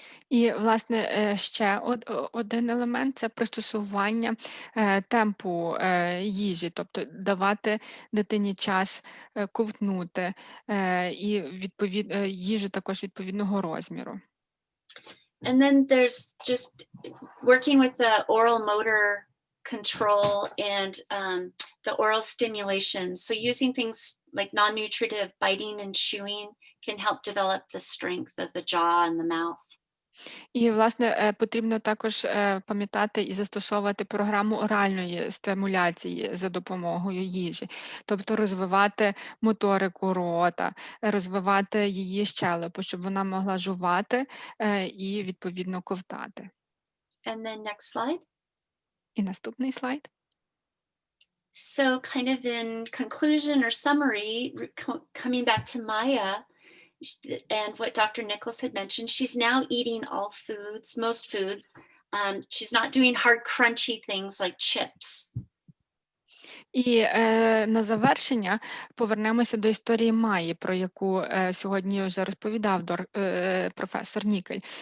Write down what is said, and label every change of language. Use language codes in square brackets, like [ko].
[uk] І, власне, ще один елемент – це пристосування темпу їжі, тобто давати дитині час ковтнути і їжу також відповідного розміру. [en] And then there's just working with the oral motor control and the oral stimulation. So using things like non-nutritive biting and chewing can help develop the strength of the jaw and the mouth. [uk] І, власне, потрібно також пам'ятати і застосовувати програму оральної стимуляції за допомогою їжі, тобто розвивати моторику рота, розвивати її щелепу, щоб вона могла жувати і, відповідно, ковтати. [en] And then next slide. [uk] І наступний слайд. [en] So kind of in conclusion or summary, coming back to Maya, and what Dr. Nichols had mentioned, she's now eating all foods, most foods. She's not doing hard, crunchy things like chips. [uk] І на завершення повернемося до історії Майї, про яку сьогодні вже розповідав професор Нікель.